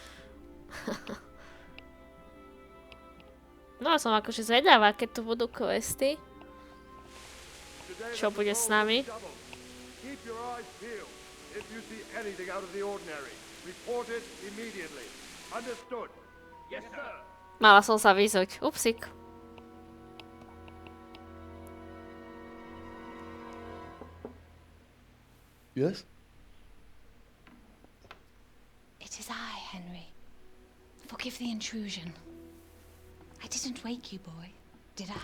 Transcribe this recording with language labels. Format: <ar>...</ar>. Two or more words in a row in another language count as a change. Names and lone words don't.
<sk>No, som akože zvedavá, keď tu budú questy. Čo bude s nami?</sk> <en>Keep your eyes peeled. If you see anything out of the ordinary, report it immediately. Understood? Yes, sir.</en> <sk>Mala som sa vyzuť. Upsík.</sk> <en>Yes? It is I, Henry. Forgive the intrusion. I didn't wake you, boy, did I?</en>